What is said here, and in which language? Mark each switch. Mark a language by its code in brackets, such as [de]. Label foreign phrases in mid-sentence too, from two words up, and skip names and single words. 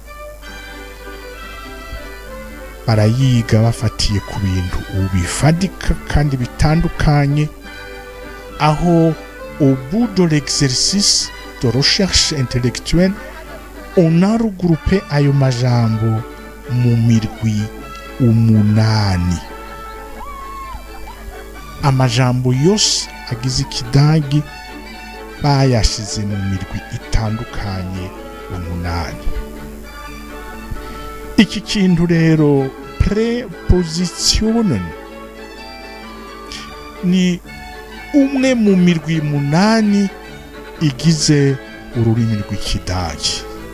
[rn] barayiga bafatiye ku bintu bifadika kandi bitandukanye, aho [fr] au bout de l'exercice de recherche intellectuelle on a regroupé [rn] ayo majambo mu mirwi 8. Amajambo yose agize ikidagi bayashize mu mirwi itandukanye 8. Iki kintu rero prepositionen ni umwe mu mirwi 8 igize ururimi rw'ikidagi.